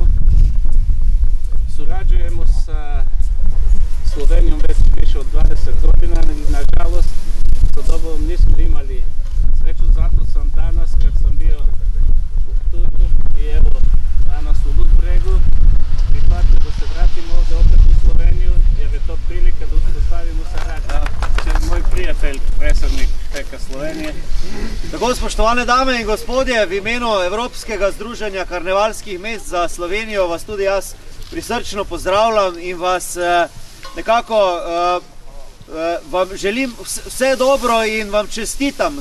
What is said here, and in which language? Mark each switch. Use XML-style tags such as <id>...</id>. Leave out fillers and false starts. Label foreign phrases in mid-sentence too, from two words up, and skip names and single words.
<hr>Surađujemo sa Slovenijom već više od 20 godina i nažalost sa Dobovom nismo imali sreću, zato sam danas kad sam bio u Ptuju i evo danas u Ludbregu prihvatio da se vratimo ovdje opet u Sloveniju jer je to prilika da uspostavimo saradnju. Moj prijatelj, predsjednik Peka Slovenije.</hr> <sl>Tako, spoštovane dame in gospodje, v imenu Evropskega združenja karnevalskih mest za Slovenijo vas tudi jaz prisrčno pozdravljam in vas nekako vam želim vse dobro in vam čestitam</sl>